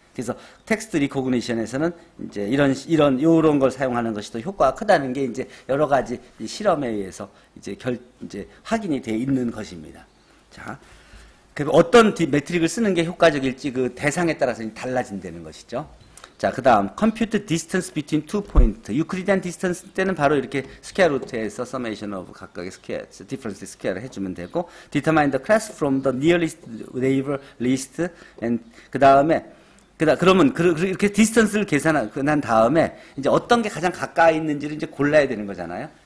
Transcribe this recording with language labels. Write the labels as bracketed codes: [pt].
[ko] 그래서 텍스트 리코그니션에서는 이제 이런 걸 사용하는 것이 더 효과가 크다는 게 이제 여러 가지 실험에 의해서 이제 확인이 돼 있는 것입니다. 자, 그 어떤 메트릭을 쓰는 게 효과적일지 그 대상에 따라서 달라진다는 것이죠. 자, 그 다음 [en] compute distance between two points. [ko] 유클리디안 디스턴스 때는 바로 이렇게 스퀘어 루트에서 summation of 각각의 스퀘어, difference 스퀘어를 해주면 되고, [en] determine the class from the nearest neighbor list, and [ko] 그 다음에 그러면 이렇게 디스턴스를 계산한 다음에 이제 어떤 게 가장 가까이 있는지를 이제 골라야 되는 거잖아요.